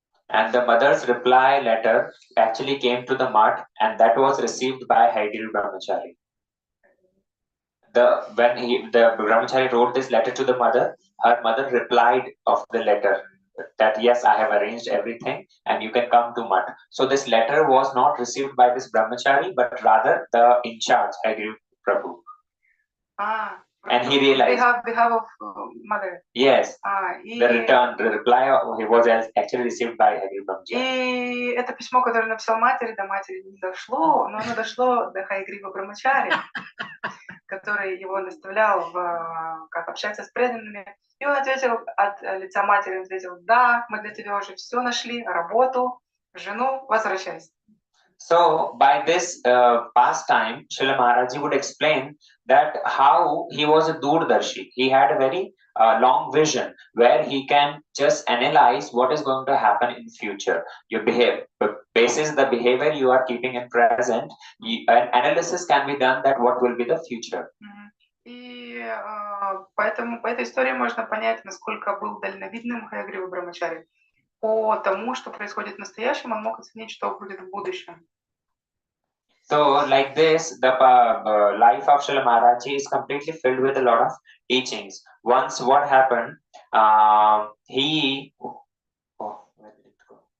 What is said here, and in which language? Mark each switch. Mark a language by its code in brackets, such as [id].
[en] And the mother's reply letter actually came to the mud, and that was received by Haidil Brahmachari. When the brahmachari wrote this letter to the mother, her mother replied of the letter that yes, I have arranged everything and you can come to Mat. So this letter was not received by this brahmachari, but rather the in charge, Agri Prabhu. And he realized behalf of mother. Yes, the reply he was actually received by Agri Brahmachari. [ru] И это письмо, которое написал матери, до матери не дошло, но оно дошло до Хайгрива Брамачари, который его наставлял как общаться с преданными. И он ответил от лица матери, он ответил: да, мы для тебя уже все нашли, работу, жену, возвращайся. [en] So by this pastime, Srila Maharaji would explain that how he was a Durdarshi. He had a very long vision where he can just analyze what is going to happen in future. You behave, basis the behavior you are keeping in present, an analysis can be done that what will be the future. [ru] И поэтому по этой истории можно понять, насколько был дальновидным Хайгрива Брамачари. По тому, что происходит в настоящем, он мог оценить, что будет в будущем. [en] So, like this, the life of Srila Maharaji is completely filled with a lot of teachings. Once, what happened? Where did it go?